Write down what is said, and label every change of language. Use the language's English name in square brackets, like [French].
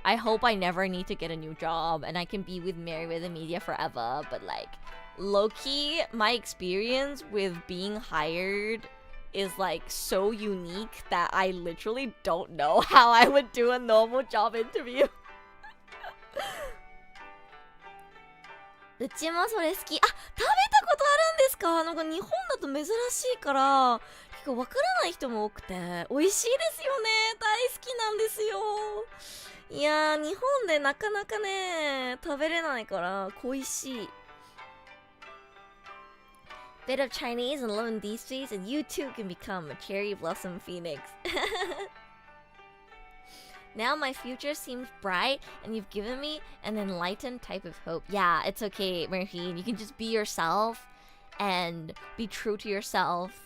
[English] I hope I never need to get a new job and I can be with Meriwether Media forever, but like low-key, my experience with being hired is like so unique that I literally don't know how I would do a normal job interview. [Japanese] うちもそれ好き。あ、食べたことあるんですか？なんか日本だと珍しいから結構わからない人も多くて美味しいですよね。大好きなんですよ。いやー、日本でなかなかね食べれないから恋しい。 [English] Bit of Chinese and loving these streets, and you too can become a cherry blossom phoenix. Now my future seems bright, and you've given me an enlightened type of hope. Yeah, it's okay, Marine. You can just be yourself and be true to yourself.